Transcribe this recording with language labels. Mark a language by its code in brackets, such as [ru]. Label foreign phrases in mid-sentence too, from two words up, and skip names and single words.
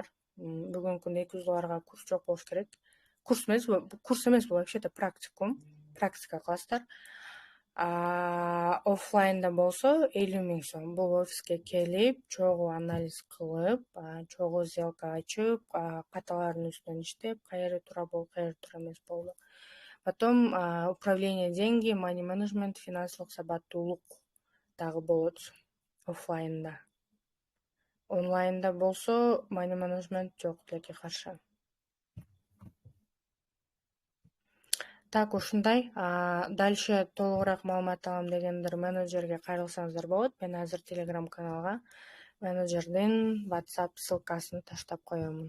[ky] Бүгүнкү күндө $200 курс жок болуш керек. Курс эмес, бул вообще-то практикум, практика кыласыздар. Оффлайнда болсо 50.000 сом. Бул офиске келип, чогуу анализ кылып, чогуу сделка ачып, каталардын үстүнөн иштеп, кайер туура болду, кайер туура эмес болду. [ru] Потом управление деньги, [en] money management, [ky] финансылык сабаттуулук дагы болот оффлайнда. Онлайнда болсо [en] money management [ky] жок, тилекке каршы. Так, ушундай. Дальше толугураак маалымат алам дегендер менеджерге кайрылсаңыздар болот. Мен азыр Telegram каналга менеджердин WhatsApp ссылкасын таштап коёмун.